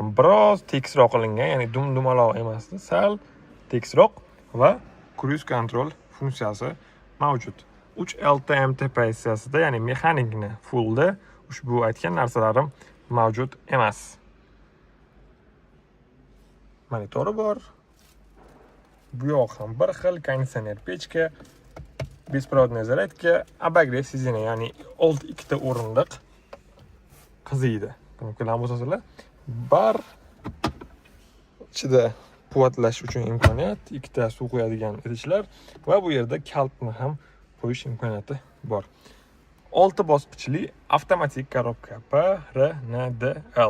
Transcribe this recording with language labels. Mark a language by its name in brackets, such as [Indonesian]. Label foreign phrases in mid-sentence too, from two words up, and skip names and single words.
[Uzbek] Biroz tekisroq qilingan, ya'ni dumaloq emasdi, sal tekisroq va [English] cruise control [Uzbek] funksiyasi mavjud. 3LTMT pozitsiyasida, ya'ni mexanikni fullda ushbu aytgan narsalarim mavjud emas. Monitori bor. Bu yoq ham bir xil konditsioner pechka, [Russian] беспроводная зарядка, обогрев сидения, [Uzbek] ya'ni old ikkita o'rindiq qiziydi. Ko'rib bo'lsanglar, bar ichida quvvatlash uchun imkoniyat, ikkita suv qo'yadigan idishlar va bu yerda kaltni ham qo'yish imkoniyati bor. 6 bosqichli avtomatik korobka PRNDL.